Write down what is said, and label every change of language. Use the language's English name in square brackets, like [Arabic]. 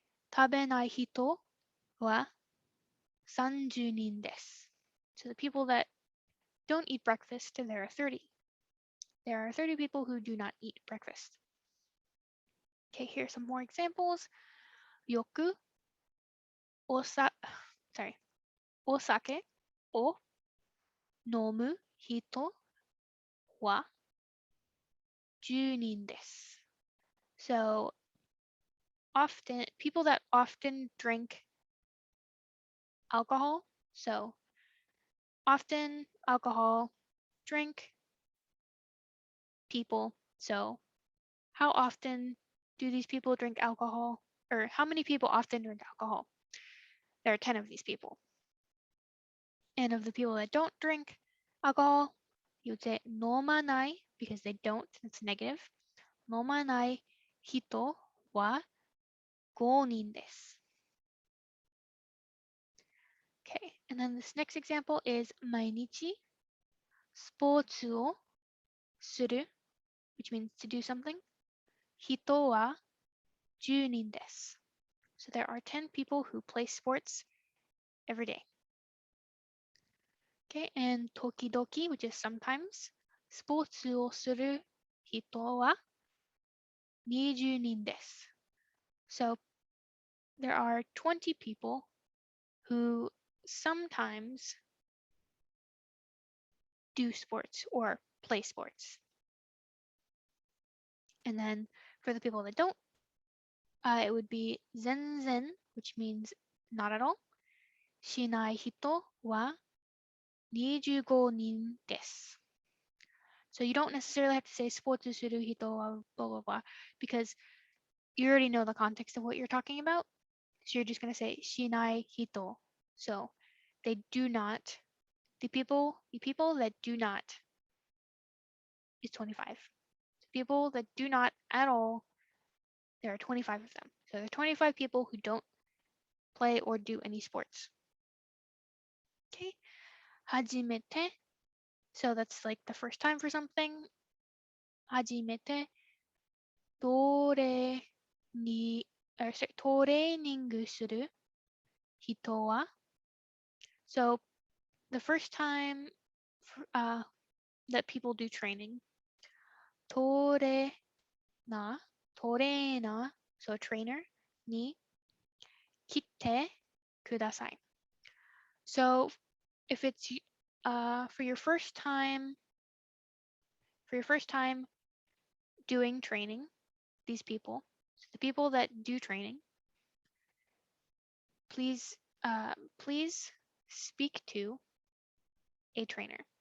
[Japanese] Tabenai hito wa 30 nin desu. [English] So the people that don't eat breakfast, there are 30. There are 30 people who do not eat breakfast. Okay, here's some more examples. Yoku sorry. [Japanese] お酒を飲む人は10人です。 [English] So often, people that often drink alcohol. So often alcohol, drink, people. So how often do these people drink alcohol? Or how many people often drink alcohol? There are 10 of these people. And of the people that don't drink alcohol, you would say 飲まない because they don't, it's negative. [Japanese] 飲まない人は5人です。 [English] Okay, and then this next example is [Japanese] 毎日スポーツをする [English] which means to do something. [Japanese] 人は10人です。 [English] So there are 10 people who play sports every day. [Japanese] Okay, and 時々, [English] which is sometimes, [Japanese] スポーツをする人は20人です。 [English] So there are 20 people who sometimes do sports or play sports. And then for the people that don't, it would be 全然, which means not at all. [Japanese] しない人は25人です。 [English] So you don't necessarily have to say [Japanese] スポーツする人は [English] blah blah blah because you already know the context of what you're talking about. So you're just going to say しない人. So they do not, the people that do not is 25. The people that do not at all, there are 25 of them. So there are 25 people who don't play or do any sports. Okay. 初めて. So that's like the first time for something. [Japanese] 初めてトレーニングする人は [English] So the first time that people do training, トレーナー, so trainer [Japanese] に来てください. [English] So if it's for your first time doing training, these people, so the people that do training, please speak to a trainer.